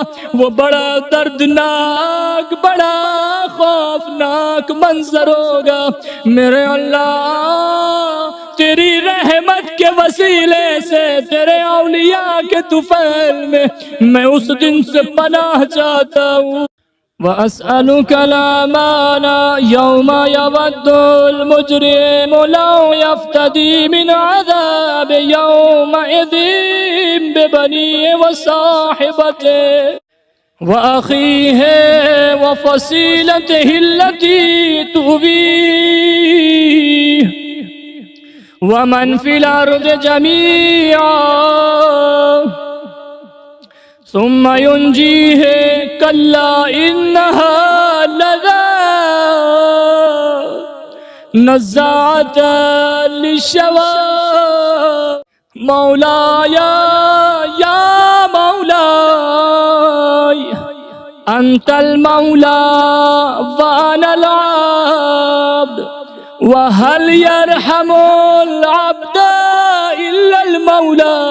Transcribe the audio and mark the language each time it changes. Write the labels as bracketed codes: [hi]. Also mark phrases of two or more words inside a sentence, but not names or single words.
[ur] وہ بڑا دردناک، بڑا خوفناک منظر ہوگا. میرے اللہ تیری رحمت کے وسیلے سے، تیرے اولیا کے طفیل میں میں اس دن سے پناہ چاہتا ہوں. [ar] وأسألك الأمان يوم يود المجرم لو يفتدي من عذاب يومئذ ببنيه وصاحبته وأخيه وفصيلته التي تؤويه ومن في الأرض جميعا ثم ينجيه كلا إنها لظى نزاعة للشوى. مولاي يا مولاي أنت المولى وأنا العبد وهل يرحم العبد إلا المولى.